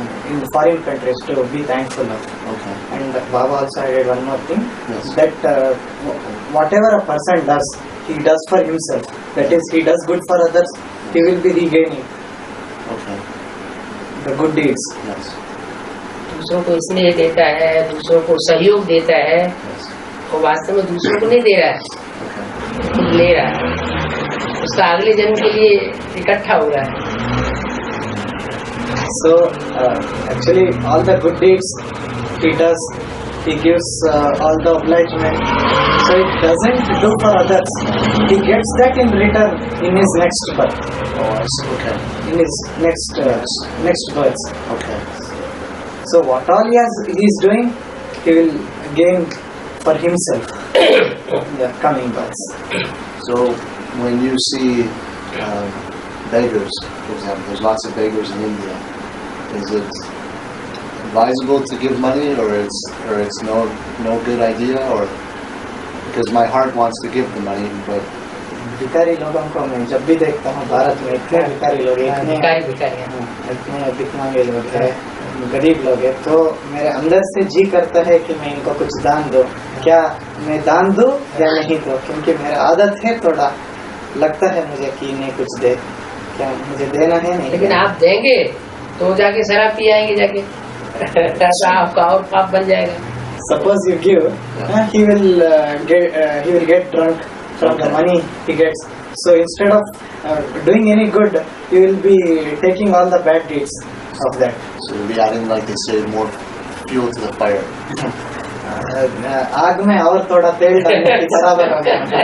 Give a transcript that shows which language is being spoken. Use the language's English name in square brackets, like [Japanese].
[English] in foreign countries to be thankful of. Okay. And Baba also added one more thing, Yes. that whatever a person does, he does for himself. That is, he does good for others, he will be regaining Okay. the good deeds. Yes. [Hindi] दूसरों को स्नेह देता है, दूसरों को सहयोग देता है, [English] Yes. [Hindi] वो वास्तव में दूसरों को नहीं दे रहा है, [English] Okay. [Hindi] खुद ले रहा है, उसका अगले जन्म के लिए इकट्ठा हो रहा है। [English] So actually all the good deeds he does, he gives all the obligement, so it doesn't do for others, he gets that in return in his next birth, Oh, I see. Okay. in his next birth. Okay. So what all he is doing, he will gain for himself in the coming births. So when you see beggars, for example, there's lots of beggars in India. Is it advisable to give money, or it's no good idea, or because my heart wants to give the money, but [Hindi] भिखारी लोगों को मैं जब भी देखता हूँ भारत में इतने भिखारी लोग हैं, इतने भिखमंगे लोग हैं, गरीब लोग हैं, तो मेरे अंदर से जी करता है कि मैं इनको कुछ दान दूं। क्या मैं दान दूं या नहीं दूं, क्योंकि मेरा आदत है, थोड़ा लगता है मुझे कि इन्हें कुछ दे, क्या मुझे देना है नहीं। लेकिन आप देंगे तो जाके शराब पी आएंगे जाके, आपका और पाप बन जाएगा। [English] Suppose you give, he will get drunk from the money he gets. So instead of doing any good, he will be taking all the bad deeds of that. so you'll be adding, like they say, more fuel to the fire. [Hindi] आग में और थोड़ा तेल डालने के बराबर हो गया।